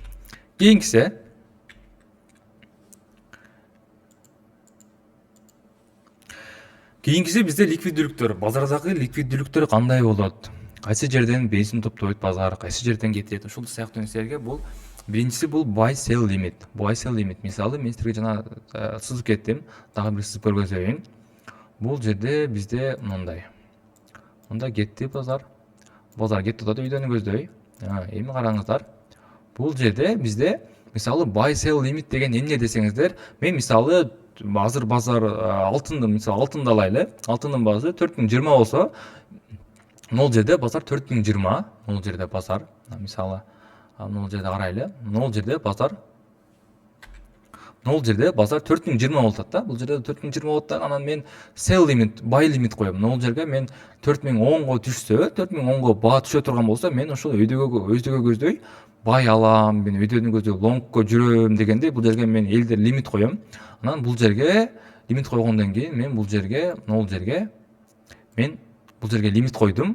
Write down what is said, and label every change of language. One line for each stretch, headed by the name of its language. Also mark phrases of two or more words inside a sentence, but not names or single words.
Kyrgyz: Кийинкиси бизде ликвиддүүлүктөр. Базардагы ликвиддүүлүктөр кандай болот? Кайсы жерден бензин топтойт базар, кайсы жерден кетет? Ушул сыяктуу нерселерге бул биринчиси бул
English: buy sell limit. Buy sell limit.
Kyrgyz: Мисалы мен силерге жана сызып кеттим. Дагы бир сызып көргөзөйүн. Бул жерде бизде мындай. Мында кетти базар. Базар кетти да үйдөн көздөй. Эми караңыздар. Бул жерде бизде мисалы
English: buy sell limit
Kyrgyz: деген эмне десеңиздер, мен мисалы азыр базар алтынды мисалы алтынды алайлы. Алтындын баасы 4020 болсо, могул жерде базар 4020, могул жерде базар мисалы могул жерде карайлы. Могул жерде базар 4020 болуп атат да. Бул жерде 4020 болот да. Анан мен
English: sell limit, buy limit
Kyrgyz: коем. Могул жерге мен 4010го түшсө, 4010го баа түшө турган болсо, мен ошол өйдөгө көздөй buy алам, мен өйдөнү көздөй longко жүрөм дегенде бул жерге мен элдер лимит коем. Анан бул жерге лимит койгондон кийин мен бул жерге лимит койдум.